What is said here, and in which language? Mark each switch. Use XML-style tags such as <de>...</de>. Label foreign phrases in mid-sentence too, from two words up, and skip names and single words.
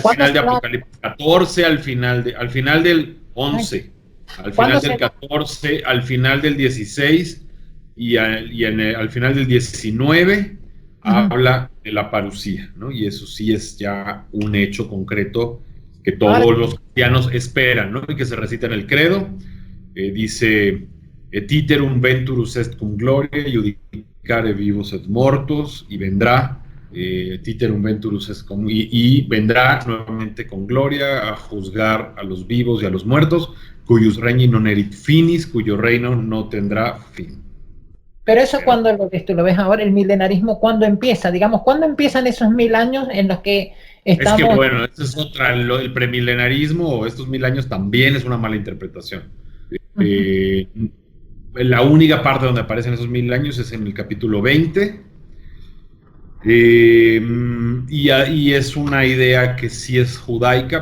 <es>Al final de Apocalipsis 14, al final del 11, al final del 14, al final del 16 y al final del 19 habla de la parucía, ¿no? Y eso sí es ya un hecho concreto que todos los cristianos esperan, ¿no? Y que se recita en el credo.</es> <la>Dice et iterum venturus est cum gloria judicare vivos et mortos,</la> <es>y vendrá</es> <la>iterum venturus est cum,</la> <es>y vendrá nuevamente con gloria a juzgar a los vivos y a los muertos,</es> <la>cuyus regni non erit finis,</la> <es>cuyo reino no tendrá fin. Pero eso cuando lo ves ahora, el milenarismo, ¿cuándo empieza? Digamos, ¿cuándo empiezan esos 1000 años en los que estamos? Es que bueno, eso es otra, el premilenarismo o estos 1000 años también es una mala interpretación. La única parte donde aparecen esos 1000 años es en el capítulo 20, y es una idea que sí es judaica,</es>